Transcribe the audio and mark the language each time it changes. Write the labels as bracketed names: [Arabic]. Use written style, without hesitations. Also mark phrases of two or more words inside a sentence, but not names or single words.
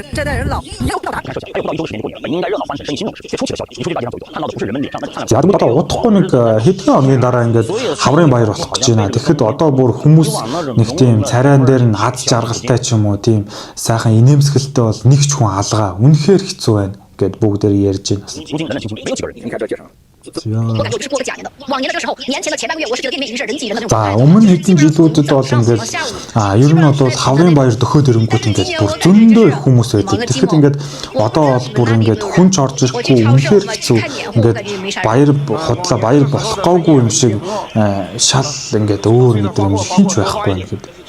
[Mongolian] За одоо удахгүй нэг хэдэн хоногийн дараа ингээд хаврын баяр болох гэж байна. Тэгэхэд одоо бүр хүмүүс нэг тийм царайн дээр нь аз жаргалтай ч юм уу тийм сайхан инээмсэгэлтэй бол нэг ч хүн алгаа. Үнэхээр хэцүү байна гэд бүгдээр ярьж байна. [Chinese] 我感觉我是过了假年的，往年的这个时候，年前的前半个月，我是觉得店面已经是人挤人的那种。 [Mongolian] За өмнө хэдэн жилүүдэд бол ингээд ер нь бол хаврын баяр дөхөөд ирэнгүүт ингээд бүр зөндөө их хүмүүс байдаг. Тэгэхэд ингээд одоо бол бүр ингээд хүнч орж ирэхгүй үнэхээр хэцүү. Ингээд баяр худлаа баяр болохгүйгүй юм шиг шал ингээд өөр нэг юм хинч байхгүй байна гэхэд.